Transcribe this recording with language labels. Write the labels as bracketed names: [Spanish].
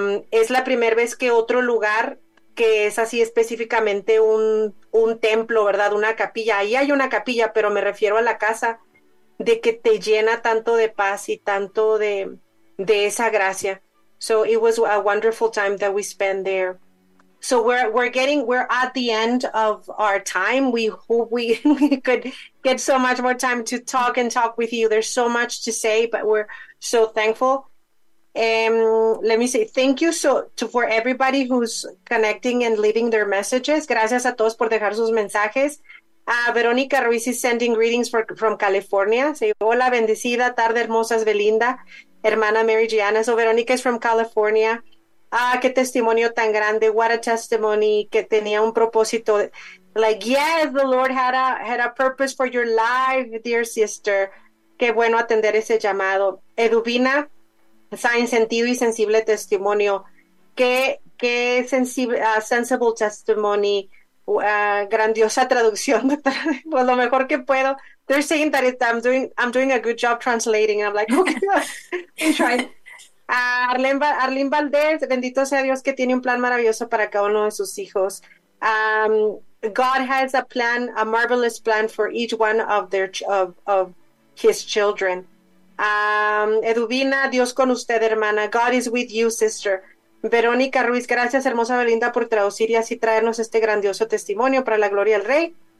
[Spanish] Es la primera vez que otro lugar que es así específicamente un templo, ¿verdad? Una capilla. Ahí hay una capilla, pero me refiero a la casa, de que te llena tanto de paz y tanto de esa gracia. [English] So it was a wonderful time that we spent there. So we're at the end of our time. We hope we could get so much more time to talk and talk with you. There's so much to say, but we're so thankful. Let me say thank you for everybody who's connecting and leaving their messages. [Spanish] Gracias a todos por dejar sus mensajes. [English] Verónica Ruiz is sending greetings from California. Say [Spanish] hola, bendecida, tarde hermosas, [English] Belinda, [Spanish] hermana [English] Mary Gianna. So Verónica is from California. [Spanish] Ah, qué testimonio tan grande. [English] What a testimony, [Spanish] que tenía un propósito. [English] Like, yes, the Lord had a purpose for your life, dear sister. [Spanish] Qué bueno atender ese llamado. Edubina, sign sentido y sensible testimonio. Qué sensible, sensible testimony. Grandiosa traducción. Pues lo mejor que puedo. [English] They're saying that I'm doing a good job translating. I'm like, okay. I'm trying. [Spanish] Arlene Valdez, bendito sea Dios que tiene un plan maravilloso para cada uno de sus hijos. [English] God has a plan, a marvelous plan for each one of their of his children. Edubina, [Spanish] Dios con usted, hermana. [English] God is with you, sister. [Spanish] Verónica Ruiz, gracias, hermosa Belinda, por traducir y así traernos este grandioso testimonio para la gloria del Rey.